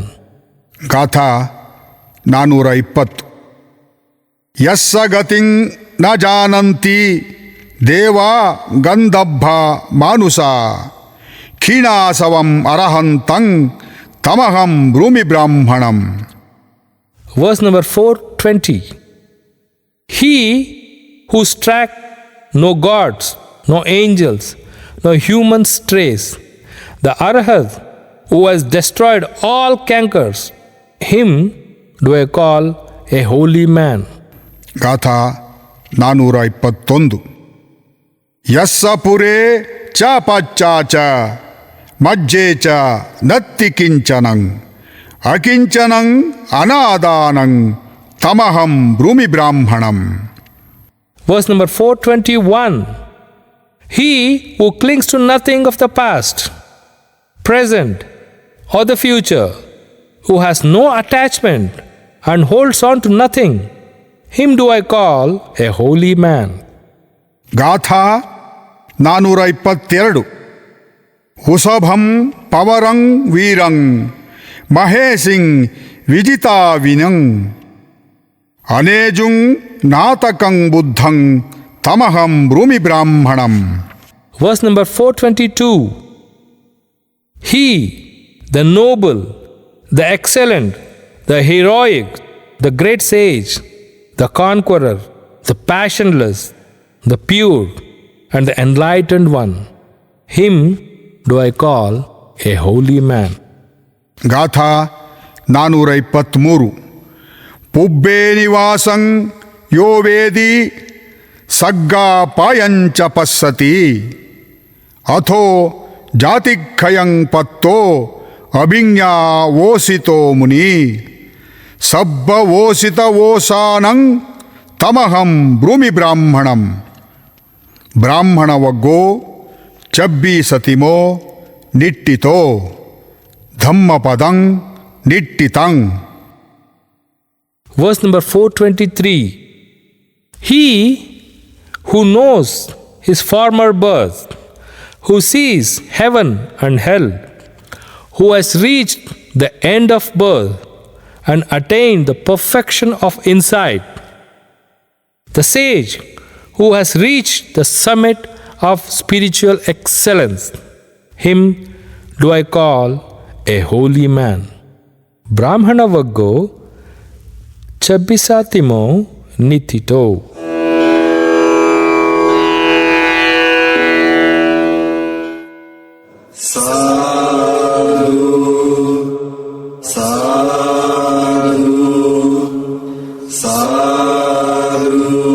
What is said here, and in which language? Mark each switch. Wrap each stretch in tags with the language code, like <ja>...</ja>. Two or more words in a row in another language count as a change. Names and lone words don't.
<pi>ಗಾಥಾ 420. ಯಸ್ಸ ಗತಿಂ ನ ಜಾನಂತಿ ದೇವಾ ಗಂಧಬ್ಬ ಮಾನುಸ ಕ್ಷೀಣಾಸವಂ ಅರಹಂತಂ ತಮಹಂ ಬ್ರೂಮಿ ಬ್ರಾಹ್ಮಣಂ.</pi> <en>Verse number 420. He whose track no gods, no angels, no humans trace, the Arhat who has destroyed all cankers, him do I call a holy man.</en> <pi>ಗಾಥಾ 421. ಯಸ್ಸ ಪುರೇ ಚ ಪಚ್ಚಾಚ ಮಜ್ಜೆ ಚ ನತ್ತಿ ಕಿಂಚನಂ ಅಕಿಂಚನಂ ಅನಾದಾನಂ ತಮಹಂ ಬ್ರೂಮಿ ಬ್ರಾಹ್ಮಣಂ.</pi> <en>Verse number 421. He who clings to nothing of the past, present, or the future, who has no attachment and holds on to nothing, him do I call a holy man.</en> <pi>ಗಾಥಾ 422. ಹುಸಭಂ ಪವರಂ ವೀರಂ ಮಹೇಸಿಂ ವಿಜಿತಾವಿನಂ ಅನೇಜುಂ ನಾತಕಂ ಬುದ್ಧಂ ತಮಹಂ ಬ್ರೂಮಿ ಬ್ರಾಹ್ಮಣಂ.</pi> <en>Verse number 422. He, the noble, the excellent, the heroic, the great sage, the conqueror, the passionless, the pure, and the enlightened one, him do I call a holy man.</en> <pi>ಗಾಥಾ 423. ಪುಬ್ಬೇ ನಿವಾಸಂ ಯೋ ವೇದಿ ಸಗ್ಗಾಪಾಯಂಚ ಪಸ್ಸತಿ ಅಥೋ ಜಾತಿಕ್ಷಯಂ ಪತ್ತೋ ಅಭಿಜ್ಞಾವೋಸಿತೋ ಮುನಿ ಸಬ್ಬವೋಸಿತವೋಸಾನಂ ತಮಹಂ ಬ್ರೂಮಿ ಬ್ರಾಹ್ಮಣಂ. ಬ್ರಾಹ್ಮಣವಗ್ಗೋ ಚಬ್ಬಿ ಸತಿಮೋ ನಿಟ್ಟಿತೋ ಧಮ್ಮಪದಂ ನಿಟ್ಟಿತಂ.</pi> <en>Verse number 423. He who knows his former birth, who sees heaven and hell, who has reached the end of birth and attained the perfection of insight, the sage who has reached the summit of spiritual excellence, him do I call a holy man.</en> <pi>Brahmana Vaggo Chabisatimo Nitito. Sadhu, sadhu, sadhu.</pi>